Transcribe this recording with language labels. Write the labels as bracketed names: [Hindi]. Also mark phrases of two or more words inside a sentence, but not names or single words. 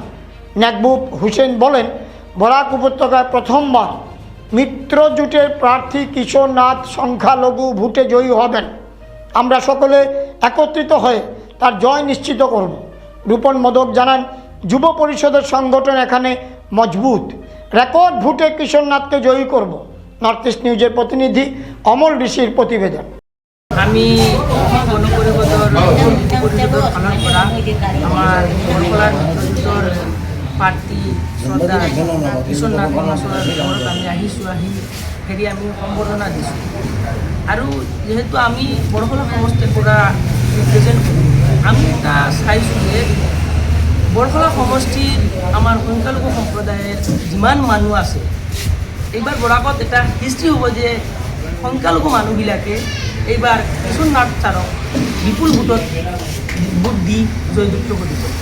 [Bangla] নেকবুব হুসেন বলেন, বরাক উপত্যকায় প্রথমবার মিত্র জোটের প্রার্থী কিশোরনাথ সংখ্যালঘু ভোটে জয়ী হবেন। আমরা সকলে একত্রিত হয়ে তার জয় নিশ্চিত করব। রূপন মদক জানান, যুব পরিষদের সংগঠন এখানে মজবুত, রেকর্ড ভোটে কিশোরনাথকে জয়ী করব। নর্থ ইস্ট নিউজের প্রতিনিধি অমল ঋষির প্রতিবেদন। [Assamese] আমি গণপরিষদৰ পালন কৰা আমাৰ বৰকলাৰ মিত্ৰজোঁটৰ প্ৰাৰ্থী শ্ৰদ্ধা কিশোৰনাথ মহাশয়ৰ ঘৰত আমি আহিছোঁ। আহি হেৰি আমি সম্বৰ্ধনা দিছোঁ আৰু যিহেতু আমি বৰকলা সমষ্টিৰ পৰা ৰিপ্ৰেজেণ্ট কৰোঁ, আমি এটা চাইছোঁ যে বৰকলা সমষ্টিৰ আমাৰ সংখ্যালঘু সম্প্ৰদায়ৰ যিমান মানুহ আছে, এইবাৰ বৰাকত এটা হিষ্ট্ৰী হ'ব যে সংখ্যালঘু মানুহবিলাকে এইবাৰ কিশোৰনাথ ছাৰক বিপুল ভোটত ভোট দি জয়যুক্ত কৰিব।